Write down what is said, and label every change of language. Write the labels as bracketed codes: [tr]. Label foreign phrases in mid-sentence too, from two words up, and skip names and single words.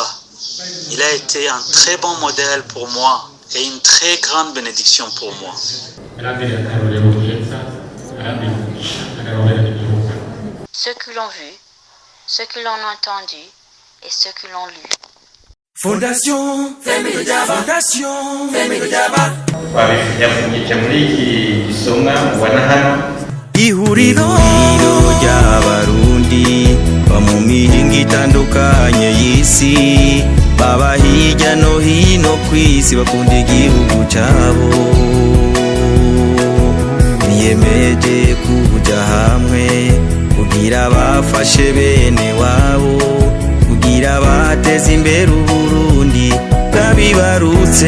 [fr] Il a été un très bon modèle pour moi et une très grande bénédiction pour moi. Ceux qui l'ont vu, ceux qui l'ont entendu et ceux qui l'ont lu. Fondation Famille Jaba. [rn] Yafungiye muri iki gisomwa mubona hano ihuriro ry'abarundi ba mu mihingo itandukanye y'isi baba hirya no hino kw'isi bakunda igihugu cyabo biyemeje kuja hamwe kugira bafashe bene wabo kugira bateze imbere Uburundi bwabibarutse.